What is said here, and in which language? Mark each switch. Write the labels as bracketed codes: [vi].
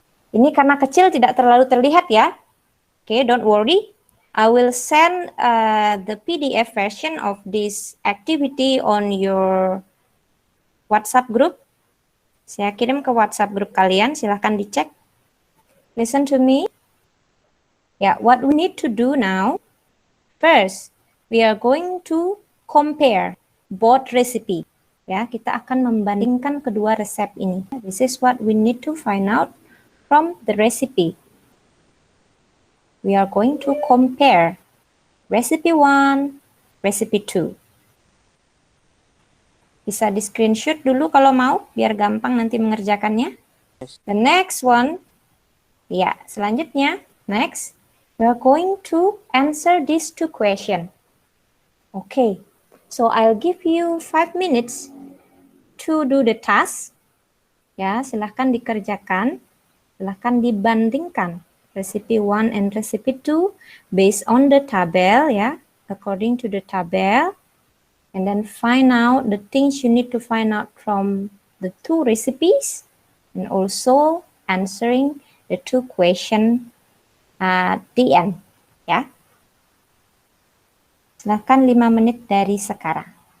[id] Ini karena kecil tidak terlalu terlihat ya. [en] Oke, don't worry. I will send the PDF version of this activity on your WhatsApp group. [id] Saya kirim ke WhatsApp grup kalian, silahkan dicek. [en] Listen to me. Yeah, what we need to do now, first, we are going to compare both recipe. [id] Ya, kita akan membandingkan kedua resep ini. [en] This is what we need to find out from the recipe. We are going to compare recipe 1, recipe 2. [id] Bisa di screenshot dulu kalau mau, biar gampang nanti mengerjakannya. [en] The next one, [id] ya, selanjutnya, [en] next, we are going to answer these two questions. Okay, so I'll give you 5 minutes to do the task. [id] Ya, silahkan dikerjakan, silahkan dibandingkan [en] recipe 1 and recipe 2 based on the tabel, ya, according to the tabel. And then find out the things you need to find out from the two recipes and also answering the two questions at the end. [id] Ya. Silahkan 5 menit dari sekarang.